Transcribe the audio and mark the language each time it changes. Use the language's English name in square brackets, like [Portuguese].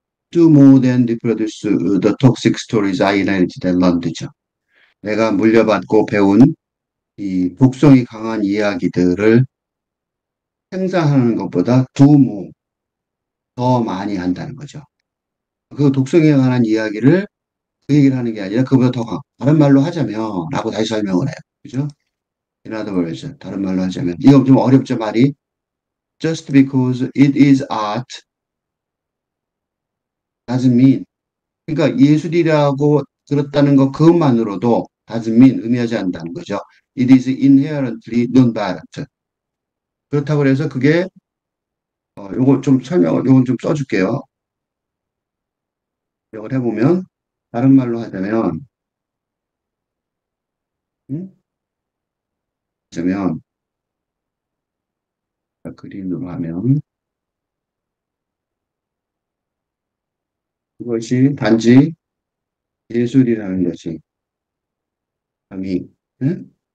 [English] Do more than reproduce the toxic stories I inherited and learned죠. [Korean] 내가 물려받고 배운 이 독성이 강한 이야기들을 생산하는 것보다 [English] do more [Korean] 더 많이 한다는 거죠. 그 독성에 관한 이야기를 그 얘기를 하는 게 아니라 그보다 더 다른 말로 하자면 라고 다시 설명을 해요. 그죠? [English] In other words, [Korean] 다른 말로 하자면 이거 좀 어렵죠 말이 [English] just because it is art doesn't mean [Korean] 그러니까 예술이라고 들었다는 것 그것만으로도 [English] doesn't mean [Korean] 의미하지 않는다는 거죠. [English] It is inherently non-violent. [Korean] 그렇다고 해서 그게 요거 좀 설명을 요건 좀 써줄게요. 이걸 해보면, 다른 말로 하자면, 음? 하자면, 그림으로 하면, 그것이 단지 예술이라는 것이, 감히, 응?